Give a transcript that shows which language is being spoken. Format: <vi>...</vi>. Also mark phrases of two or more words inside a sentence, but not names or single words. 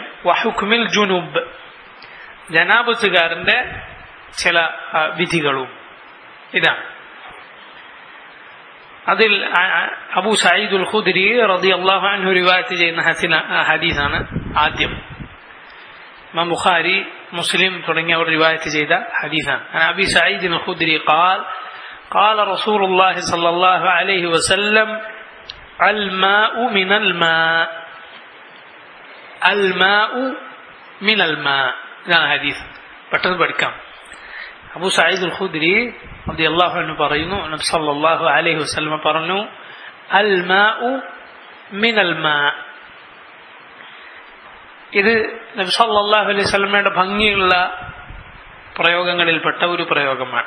<ar>وحكم الجنب,</ar> <ml>ജനാബത്തുകാരന്റെ ചില വിധികളും ഇതാണ്. അതിൽ അബൂ സഈദുൽ ഖുദ്രി</ml> <ar>رضي الله عنه</ar> <ml>റിവായത്ത് ചെയ്യുന്ന ഹദീസാണ് ആദ്യം. ഇമാം ബുഖാരി, മുസ്ലിം തുടങ്ങിയവർ റിവായത്ത് ചെയ്ത ഹദീസാണ്.</ml> <ar>أبي سعيد الخدري قال قال رسول الله صلى الله عليه وسلم الماء من الماء الماء من الماء.</ar> <ml>ഇതാണ് ഹദീസ്. പെട്ടെന്ന് പഠിക്കാം. അബൂ സഈദുൽ ഖുദ്രി</ml> <ar>رضي الله عنه</ar> <ml>പറയുന്നു, നബി</ml> <ar>صلى الله عليه وسلم</ar> <ml>പറഞ്ഞു,</ml> <ar>الماء من الماء.</ar> <ml>ഇത് നബി</ml> <ar>صلى الله عليه</ar> <ml>വസല്ലമയുടെ ഭംഗിയുള്ള പ്രയോഗങ്ങളിൽപ്പെട്ട ഒരു പ്രയോഗമാണ്.</ml>